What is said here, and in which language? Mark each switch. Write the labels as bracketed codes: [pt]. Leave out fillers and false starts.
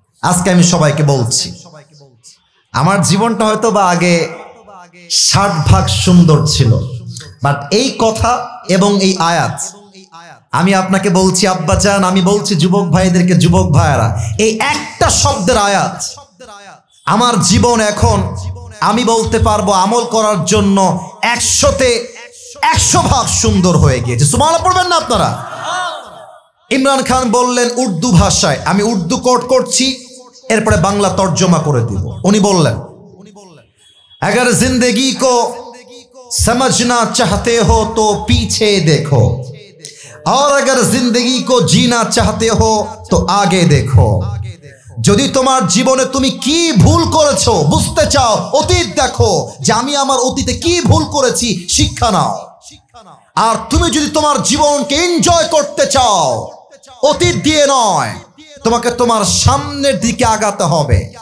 [bn] আজকে আমি সবাইকে বলছি। আমার জীবনটা হয়তো বা আগে 60% সুন্দর ছিল, বাট এই কথা এবং এই আয়াত আমি আপনাকে বলছি আব্বাজান, আমি বলছি যুবক ভাইদেরকে, যুবক ভাইয়েরা, এই একটা শব্দের আয়াত আমার জীবন এখন আমি বলতে পারবো আমল করার জন্য 100তে 100% সুন্দর হয়ে গিয়েছে। সুবহানাল্লাহ পড়বেন না আপনারা? ইমরান খান বললেন উর্দু ভাষায়, আমি উর্দু কোট করছি, এরপরে বাংলা তর্জমা করে দিব। উনি বললেন, [hi] अगर जिंदगी को समझना चाहते हो तो पीछे देखो, और अगर जिंदगी को जीना चाहते हो तो आगे देखो। [bn] যদি তোমার জীবনে তুমি কি ভুল করেছো বুঝতে চাও, অতীত দেখো যে আমি আমার অতীতে কি ভুল করেছি, শিক্ষা নাও। আর তুমি যদি তোমার জীবনকে এনজয় করতে চাও, অতীত দিয়ে নয়, তোমাকে তোমার সামনের দিকে আগাতে হবে।